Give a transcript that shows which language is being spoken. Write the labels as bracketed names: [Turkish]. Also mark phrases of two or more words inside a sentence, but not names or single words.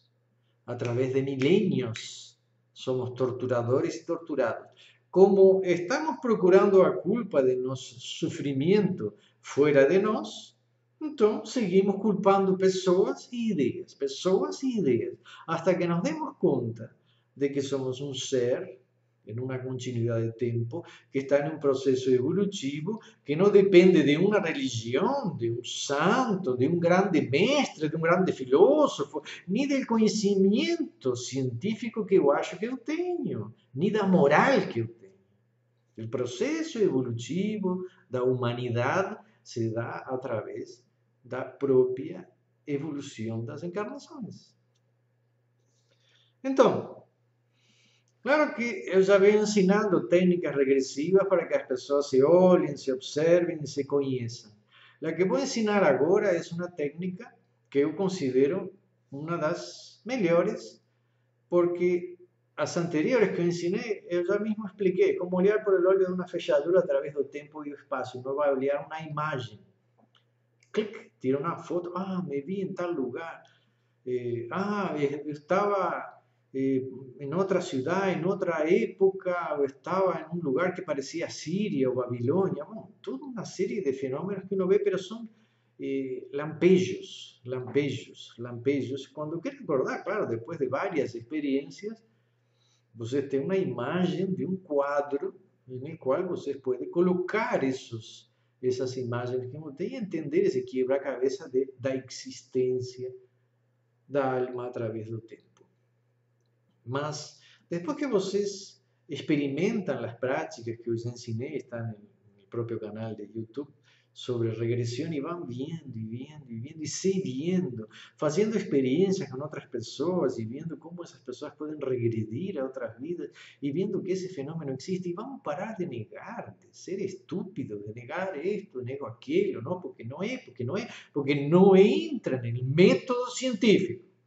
[Portuguese] A través de milênios somos torturadores e torturados. Como estamos procurando a culpa de nosso sofrimento fora de nós, então seguimos culpando pessoas e ideias, até que nos demos conta de que somos um ser [Spanish] en una continuidad de tiempo, que está en un proceso evolutivo, que no depende de una religión, de un santo, de un grande mestre, de un grande filósofo, ni del conocimiento científico que yo acho que yo tengo, ni da moral que yo tengo. El proceso evolutivo da humanidad se da a través da propia evolución [Portuguese] das encarnações. Então, claro que eu já venho ensinando técnicas regressivas para que as pessoas se olhem, se observem e se conheçam. A que vou ensinar agora é uma técnica que eu considero uma das melhores, porque as anteriores que eu ensinei, eu já mesmo expliquei, como olhar por el olho de uma fechadura através do tempo e do espaço. Não vai olhar uma imagem. Clic, tira uma foto, me vi em tal lugar. [Spanish] Estaba en otra ciudad, en otra época, o estaba en un lugar que parecía Siria o Babilonia. Bueno, toda una serie de fenómenos que uno ve, pero son lampejos, lampejos, lampejos. Cuando quiere recordar, claro, después de varias experiencias, [Portuguese] você tem uma imagem de um quadro no qual você pode colocar essas imagens que não tem e entender esse quebra-cabeça da existência da alma através do tempo. Mas, depois que vocês experimentam as práticas que eu os ensinei, estão no próprio canal de YouTube, sobre regressão, e vão vendo, e vendo, e vendo, e se vendo, fazendo experiências com outras pessoas, e vendo como essas pessoas podem regredir a outras vidas, e vendo que esse fenômeno existe, e vamos parar de negar, de ser estúpido, de negar isto, nego aquilo, não, porque não é, porque não é, porque não entra no método científico.